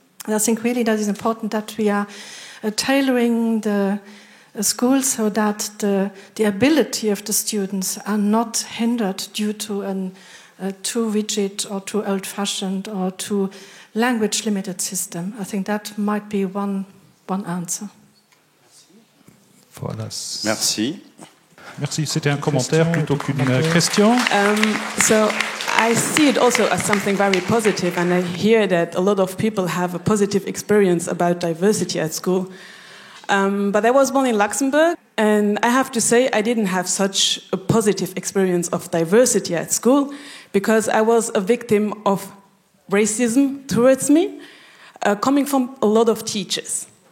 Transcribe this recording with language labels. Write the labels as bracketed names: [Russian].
[English] And I think really that is important, that we are tailoring the school so that the ability of the students are not hindered due to a too rigid or too old-fashioned or too language-limited system. I think that might be one answer. [French] Voilà. Merci. Merci. C'était un commentaire plutôt qu'une question. [English] So I see it also as something very positive, and I hear that a lot of people have a positive experience about diversity at school. But I was born in Luxembourg, and I have to say I didn't have such a positive experience of diversity at school, because I was a victim of racism towards me, coming from a lot of teachers.